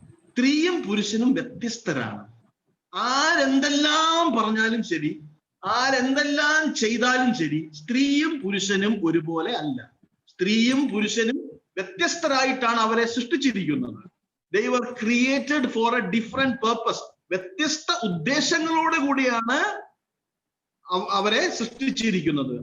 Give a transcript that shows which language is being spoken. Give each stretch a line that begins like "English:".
Malayalam: സ്ത്രീയും പുരുഷനും വ്യത്യസ്തരാണ്. ആരെന്തെല്ലാം പറഞ്ഞാലും ശരി, ആരെന്തെല്ലാം ചെയ്താലും ശരി, സ്ത്രീയും പുരുഷനും ഒരുപോലെ അല്ല. സ്ത്രീയും പുരുഷനും വ്യത്യസ്തരായിട്ടാണ് അവരെ സൃഷ്ടിച്ചിരിക്കുന്നത്.
English: They were created for a different purpose.
Malayalam: വ്യത്യസ്ത ഉദ്ദേശങ്ങളോട് കൂടിയാണ് അവരെ സൃഷ്ടിച്ചിരിക്കുന്നത്.